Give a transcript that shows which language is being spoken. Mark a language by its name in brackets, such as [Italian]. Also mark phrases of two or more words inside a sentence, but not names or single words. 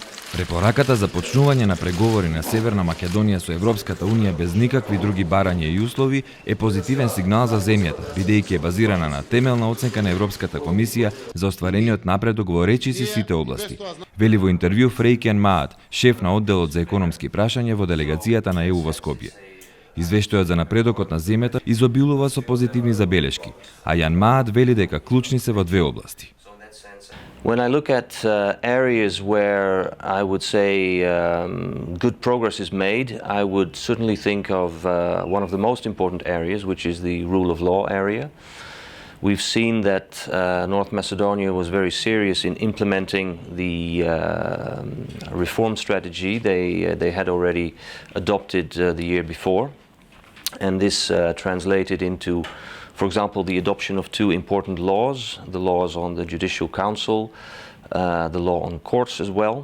[Macedonian] Препораката за почнување на преговори на Северна Македонија со Европската Унија без никакви други барања и услови е позитивен сигнал за земјата, бидејќи е базирана на темелна оценка на Европската Комисија за остварениот напредок во речиси сите области. Вели во интервју Фрејк Јан Маат, шеф на одделот за економски прашања во делегацијата на ЕУ во Скопје. Извештајот за напредокот на земјата изобилува со позитивни забелешки, а Јан Маат вели дека клучни се во две области. [English] When I look at areas where I would say good progress is made, I would certainly think of one of the most important areas, which is the rule of law area. We've seen that North Macedonia was very serious in implementing the reform strategy they had already adopted the year before, and this translated into, for example, the adoption of two important laws, the laws on the Judicial Council, the law on courts as well.